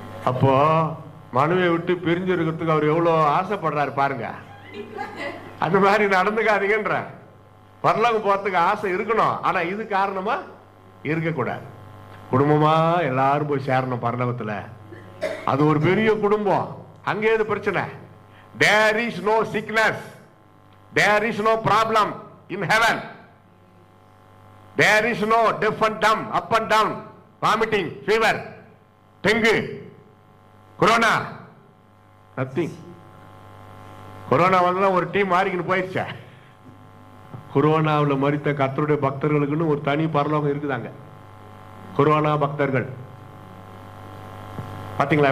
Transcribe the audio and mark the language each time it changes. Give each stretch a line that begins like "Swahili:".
Tamil: அப்போ மனுவை விட்டு பிரிஞ்சு இருக்கிறதுக்கு அவர் எவ்வளவு ஆசைப்படுறாரு பாருங்க. அந்த மாதிரி நடந்துக்காதீங்கன்ற. பரலோகம் போறதுக்கு ஆசை இருக்கணும், ஆனா இது காரணமா இருக்கக்கூடாது. குடும்பமா எல்லாரும் போய் சேரணும் பரலோகத்துல. அது ஒரு பெரிய குடும்பம். அங்கே எது பிரச்சனை?
English: There is no sickness, there is no problem in heaven, there is no deaf and dumb, up and down, vomiting, fever, dengue, corona, nothing.
Tamil: Corona வந்தா ஒரு டீம் மாறிக்கின்னு போயிடுச்சா? கொரோனாவில் மரித்த கர்த்தருடைய பக்தர்களுக்குன்னு ஒரு தனி பரலோகம் இருக்குதாங்க. கொரோனா பக்தர்கள் பாத்தீங்களா?